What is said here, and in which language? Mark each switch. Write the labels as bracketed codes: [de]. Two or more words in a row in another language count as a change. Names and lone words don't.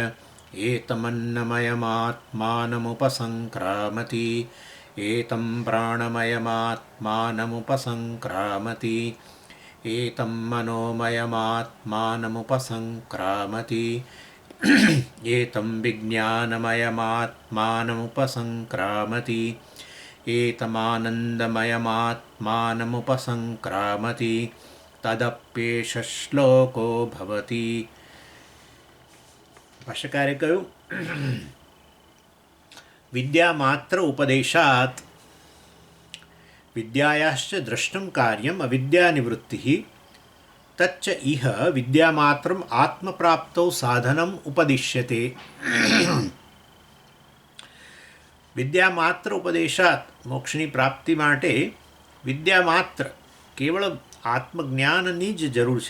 [sa] एतमन्नमयमात्मानमुपसङ्क्रामति एतं प्राणमयमात्मानमुपसङ्क्रामति एतं मनोमयमात्मानमुपसङ्क्रामति एतं विज्ञानमयमात्मानमुपसङ्क्रामति एतमानन्दमयमात्मानमुपसङ्क्रामति तदप्येष श्लोको भवति [gu] ભાષ્યકારે કહ્યું [sa] વિદ્યામાત્ર ઉપદેશાત વિદ્યાયાશ્ચ દ્રષ્ટું કાર્યમ અવિદ્યાનિવૃત્તિ તચ્ચ ઇહ વિદ્યામાત્રમ આત્મપ્રાપ્તૌ સાધનમ ઉપદિશ્યતે વિદ્યામાત્ર ઉપદેશાત [gu] મોક્ષની પ્રાપ્તિ માટે વિદ્યામાત્ર કેવળ આત્મજ્ઞાનની જ જરૂર છે.